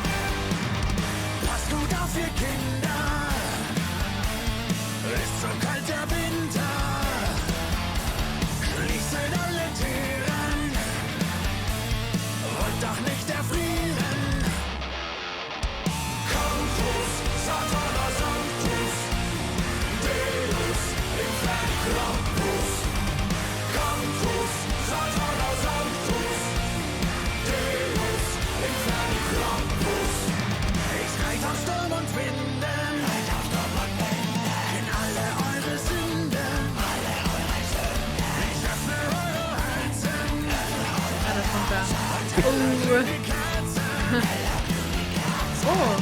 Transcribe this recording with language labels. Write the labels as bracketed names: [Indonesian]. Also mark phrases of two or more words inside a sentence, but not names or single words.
[German] Passt gut auf, ihr Kinder. Ist so kalt der Winter. Schließen alle Türen. Wollt doch nicht erfrieren. [Latin] Campus, Satana Sanctus. Deus, Inferni Krampus. Campus, Satana Sanctus. Deus, Inferni Krampus. [German] Ich reit auf Sturm und Winden. In alle eure Sünden. Ich öffne eure Herzen. Ah, das kommt da. Die Kerzen. Oh.